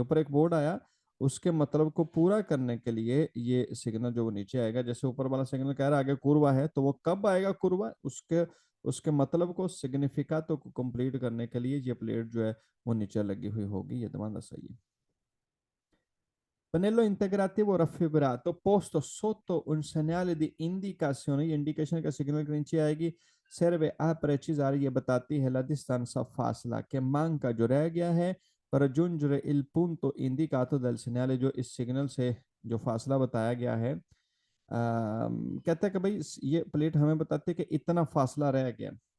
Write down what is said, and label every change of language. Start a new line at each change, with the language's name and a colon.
Hindi: ऊपर एक बोर्ड आया, उसके मतलब को पूरा करने के लिए ये सिग्नल जो वो नीचे आएगा। जैसे ऊपर वाला सिग्नल कह रहा है आगे कुरवा है, तो वो कब आएगा कुरवा, उसके उसके मतलब को सिग्निफिका तो कंप्लीट करने के लिए ये प्लेट जो है वो नीचे लगी हुई होगी। ये तुम्हारा सही है।
Italian: Pannello integrativo raffigurato posto sotto un segnale di indicazione,
Hindi: ये इंडिकेशन का सिग्नल के नीचे आएगी।
Italian: serve a precisare,
Hindi: ये बताती है
Italian: la distanza
Hindi: फासला के मांग का जो रह गया है
Italian: per raggiungere il punto indicato del segnale,
Hindi: जो इस सिग्नल से जो फासला बताया गया है। कहता है कि भाई ये प्लेट हमें बताती है कि इतना फासला रह गया।